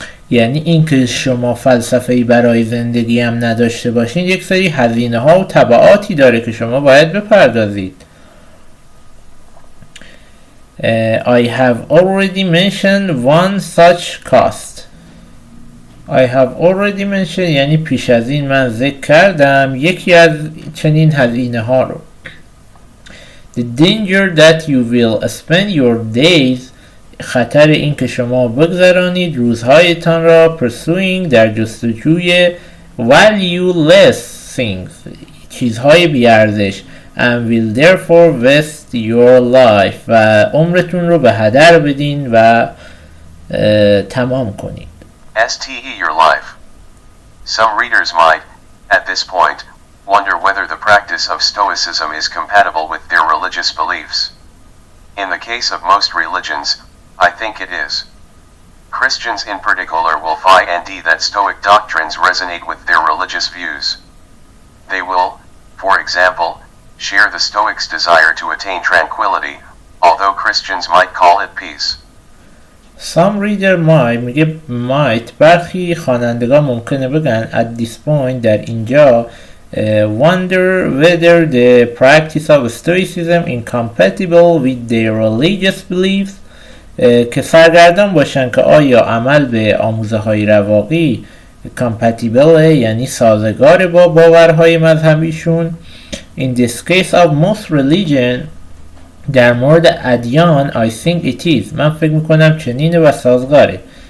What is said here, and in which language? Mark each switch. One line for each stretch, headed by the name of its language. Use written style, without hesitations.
Persian: یعنی اینکه شما فلسفه‌ای برای زندگی هم نداشته باشین یک سری هزینه ها و تبعاتی داره که شما باید بپردازید.
English: I have already mentioned one such cost. I have already mentioned
Persian: یعنی پیش از این من ذکر کردم یکی از چنین هزینه ها رو.
English: The danger that you will spend your days
Persian: خطر این که شما بگذرانید روزهایتان را pursuing در جستجوی
English: valueless things
Persian: چیزهای بیارزش
English: and will therefore waste your life
Persian: و عمرتون رو به هدر بدین و تمام کنید.
English: ste your life. Some readers might, at this point, wonder whether the practice of Stoicism is compatible with their religious beliefs. In the case of most religions, I think it is. Christians in particular will find that Stoic doctrines resonate with their religious views. They will, for example, share the Stoics' desire to attain tranquility, although Christians might call it peace. Some reader might
Persian: برخی خوانندگان ممکنه بگن
English: at this point
Persian: در اینجا
English: wonder whether the practice of Stoicism incompatible with their religious beliefs
Persian: که سرگردان باشن که آیا عمل به آموزه های رواقی compatible یعنی سازگار با باورهای مذهبیشون.
English: In this case of most religion
Persian: در مورد ادیان
English: I think it is
Persian: من فکر میکنم چنینه و سازگاره.